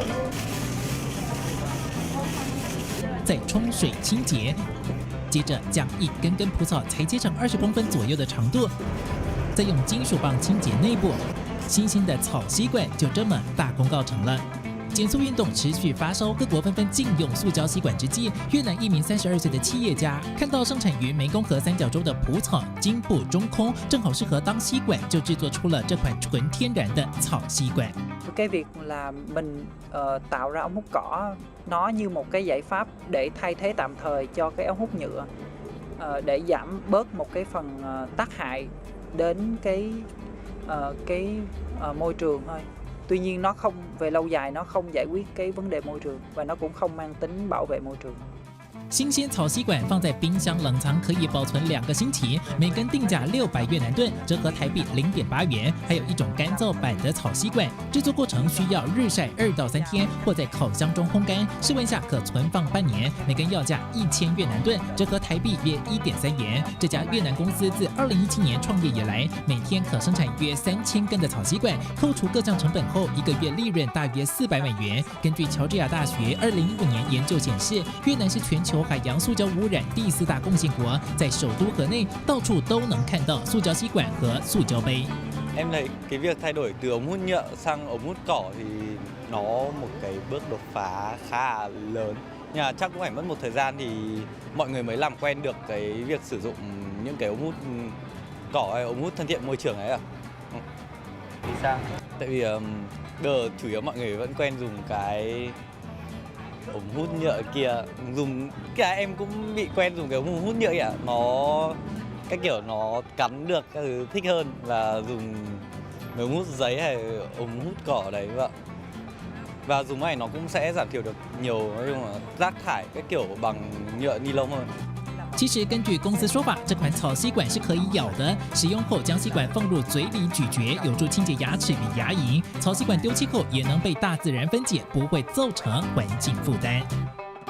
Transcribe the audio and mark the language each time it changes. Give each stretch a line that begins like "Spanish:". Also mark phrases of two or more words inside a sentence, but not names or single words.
Chinese: 再冲水清洁，接着将一根根蒲草裁切成20公分左右的长度，再用金属棒清洁内部，新鲜的草吸管就这么大功告成了。减塑运动持续发烧，各国纷纷禁用塑胶吸管之际，越南一名32岁的企业家看到生产于湄公河三角洲的蒲草茎部中空，正好适合当吸管，就制作出了这款纯天然的草吸管。
Vietnamese: Cái việc là mình tạo ra ống hút cỏ nó như một cái giải pháp để thay thế tạm thời cho cái ống hút nhựa để giảm bớt một cái phần tác hại đến cái môi trường thôi. Tuy nhiên nó không về lâu dài nó không giải quyết cái vấn đề môi trường và nó cũng không mang tính bảo vệ môi trường.
Chinese: 新鲜草吸管放在冰箱冷藏可以保存2个星期，每根定价600越南盾，折合台币0.8元。还有一种干燥版的草吸管，制作过程需要日晒2到3天，或在烤箱中烘干，室温下可存放半年。每根要价1000越南盾，折合台币约1.3元。这家越南公司自2017年创业以来，每天可生产约3000根的草吸管，扣除各项成本后，一个月利润大约400万元。根据乔治亚大学2015年研究显示，越南是全球海洋塑胶污染第4大贡献国，在首都河内到处都能看到塑胶吸管和塑胶杯。
Vietnamese: Em thấy cái việc thay đổi từ ống hút nhựa sang ống hút cỏ thì nó một cái bước đột phá khá lớn. Nhưng mà chắc cũng phải mất một thời gian thì mọi người mới làm quen được cái việc sử dụng những cái ống hút cỏ hay ống hút thân thiện môi trường ấy à? Vì sao? Tại vì giờ chủ yếu mọi người vẫn quen dùng cái ống hút nhựa kia, dùng cái em cũng bị quen dùng cái ống hút nhựa kìa, nó cái kiểu nó cắn được các thứ thích hơn là dùng ống hút giấy hay ống hút cỏ đấy vậy. Và dùng này nó cũng sẽ giảm thiểu được nhiều nói chung là rác thải cái kiểu bằng nhựa ni lông hơn.
Chinese: 其实，根据公司说法，这款草吸管是可以咬的，使用后将吸管放入嘴里咀嚼，有助清洁牙齿与牙龈。草吸管丢弃后也能被大自然分解，不会造成环境负担。